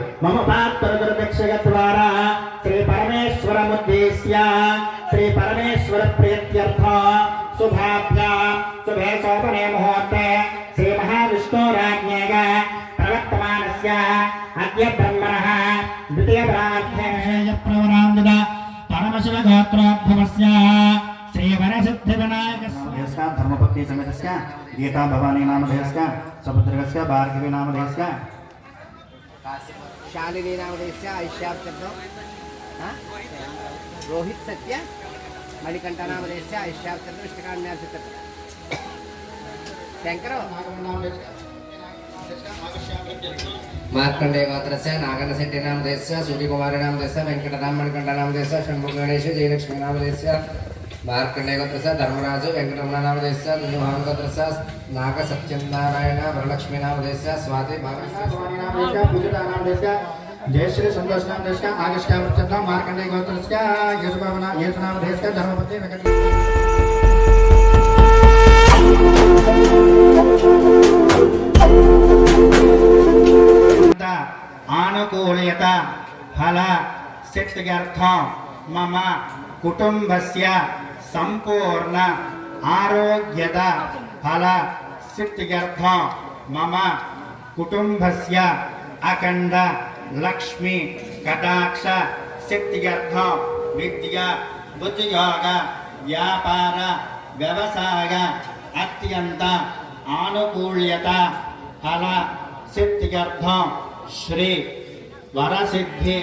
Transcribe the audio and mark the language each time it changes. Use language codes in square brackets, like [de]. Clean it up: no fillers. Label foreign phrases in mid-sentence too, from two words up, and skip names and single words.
[sa] మమ పాత్రదక్షగ ద్వారా శ్రీ పరమేశ్వరముద్దేశ్య శ్రీ పరమేశ్వర ప్రీత్యర్థ శుభాభ్యాం శుభే శోభనే ముహూర్తే శ్రీ మహావిష్ణోరాజ్ఞేయ ప్రవర్తమానస్య అద్య బ్రహ్మణః ద్వితీయ ప్రార్థనేయ ప్రవరాంగద పరమశివ గోత్రోద్భవస్య శ్రీ వరసిద్ధి వినాయకస్య ధర్మపత్ని సమేతస్య గీతా భవానీ నామధేయస్య సముద్రగస్య భార్గవి నామధేయస్య शालिनी नामधेयस्य ऐश्याब्दो रोहित सत्य मणिकंठ नामधेयस्य ऐश्याब्दो विष्णुकान्यास्य शंकर मार्कंडेय गोत्रस्य नागनशेट्टी नामधेयस्य सूर्यकुमारी नामधेयस्य वेंकटराम मणिकंठ नामधेयस्य शंभु गणेश जयलक्ष्मी नामधेयस्य मार्कंडेय गोत्रस्य धर्मराजु वेंकटरमण नामधेयस्य नुहान गोत्रस्य नाग सत्यनारायण वरलक्ष्मी नामधेयस्य स्वाति भवानी नामधेयस्य पूजिता नामधेयस्य जयश्री संतोष नामधेयस्य आगस्त्य मार्कंडेय गोत्रस्य यशुनामधेयस्य धर्मपति वेंकट ఆనుకూల్యత ఫల సిద్ధ్యర్థం మమ కుటుంబస్య సంపూర్ణ ఆరోగ్యత ఫల సిద్ధ్యర్థం మమ కుటుంబస్య అఖండ లక్ష్మి కటాక్ష సిద్ధ్యర్థం విద్య ఉద్యోగ వ్యాపార వ్యవసాయ అత్యంత ఆనుకూల్యత ఫల సిద్ధ్యర్థం శ్రీ వరసిద్ధి